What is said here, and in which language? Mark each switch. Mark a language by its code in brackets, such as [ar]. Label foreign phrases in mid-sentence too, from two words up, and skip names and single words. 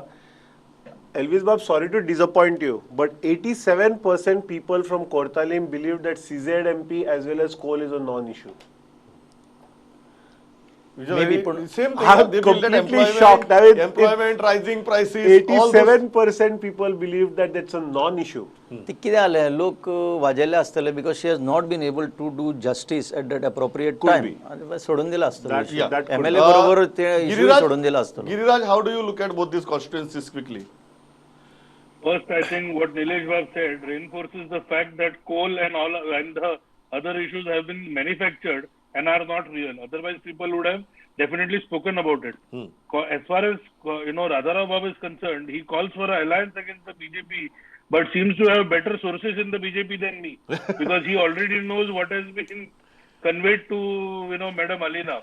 [en] Elvis Bab, sorry to disappoint you, but 87% people from Kortalim believe that CZMP as well as coal is a non-issue. Which are Maybe very- put- same thing. I'm They build that completely employment, shocked. I mean, employment, rising prices, all those. 87% people believe that that's a non-issue. [kok] ते कितें जालें लोक वाजेल्ले आसतले [en] because she has not been able to do justice at that appropriate Could टाइम be. [kok] सोडून दिला आसतलो [en] That- issue. that could MLA be. [kok] बरोबर ते issue [en] Giriraj, [kok] सोडून दिला आसतलो. [en] Giriraj, how do you look at both these constituencies quickly? First, I think what Nilesh Bab said reinforces the fact that coal and the other issues have been manufactured and are not real. Otherwise, people would have definitely spoken about it. As far as Radharao Bab is concerned, he calls for an alliance against the BJP, but seems to have better sources in the BJP than me, because he already knows what has been conveyed to Madam Alina.